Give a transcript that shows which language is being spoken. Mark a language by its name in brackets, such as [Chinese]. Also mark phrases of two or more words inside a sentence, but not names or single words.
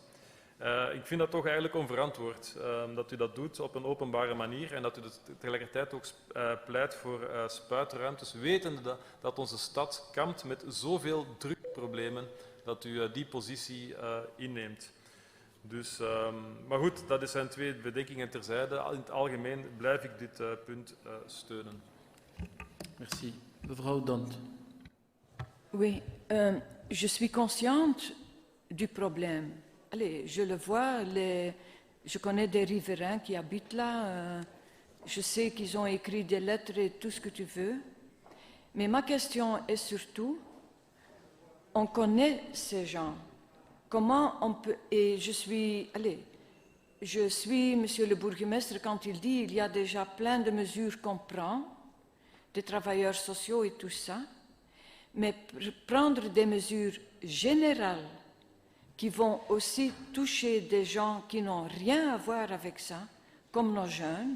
[Dutch] Ik vind dat toch eigenlijk onverantwoord dat u dat doet op een openbare manier en dat u tegelijkertijd ook pleit voor spuitruimtes, wetende dat onze stad kampt met zoveel drugsproblemen dat u die positie inneemt. Dus, maar goed, dat zijn twee bedenkingen terzijde. In het algemeen blijf ik dit punt steunen. Merci. Mevrouw Dant. [French] Oui, je suis consciente du problème. Allez, je le vois, je connais des riverains qui habitent là, je sais qu'ils ont écrit des lettres et tout ce que tu veux, mais ma question est surtout, on connaît ces gens, comment on peut, et je suis, monsieur le bourgmestre, quand il dit il y a déjà plein de mesures qu'on prend, des travailleurs sociaux et tout ça, mais prendre des mesures générales qui vont aussi toucher des gens qui n'ont rien à voir avec ça, comme nos jeunes.